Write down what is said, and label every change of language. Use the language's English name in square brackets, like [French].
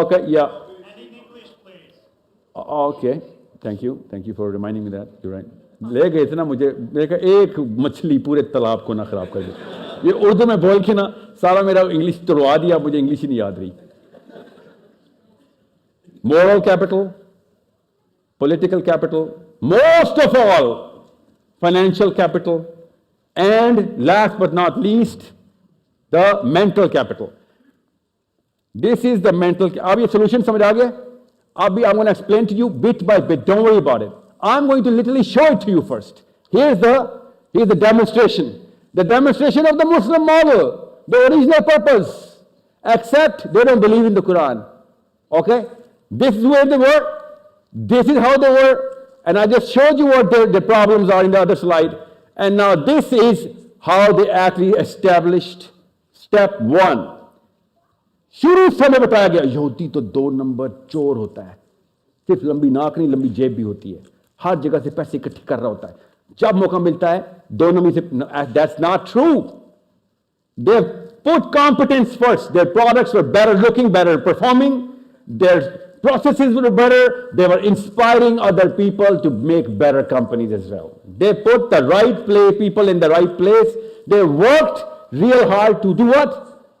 [English] Okay, yeah okay, thank you for reminding me that, you right. [Hindi] ले गए थे ना मुझे, मेरे का एक मछली पूरे तालाब को ना खराब कर दी। ये उर्दू में बोल के ना सारा मेरा इंग्लिश तोड़वा दिया, मुझे इंग्लिश ही नहीं याद रही। [English] Moral capital, political capital, most of all financial capital, and last but not least the mental capital. This is the mental. [Hindi] अब ये solution समझ आ गया? [English] अभी I'm going to explain to you bit by bit. Don't worry about it. I'm going to literally show it to you first. Here's the demonstration. The demonstration of the Muslim model, the original purpose. Except they don't believe in the Quran. Okay? This is where they were. This is how they were, and I just showed you what their problems are in the other slide. And now this is how they actually established step 1. [Hindi] शुरू से हमें बताया गया यहूदी तो 2 number चोर होता है, सिर्फ लंबी नाक नहीं लंबी जेब भी होती है, हर जगह से पैसे इकट्ठे कर रहा होता है, जब मौका मिलता है 2 नंबर से। [English] That's not true. They've put competence first. Their products were better looking, better performing. Their processes were better. They were inspiring other people to make better companies as well. They put the right people in the right place. They worked real hard to do what?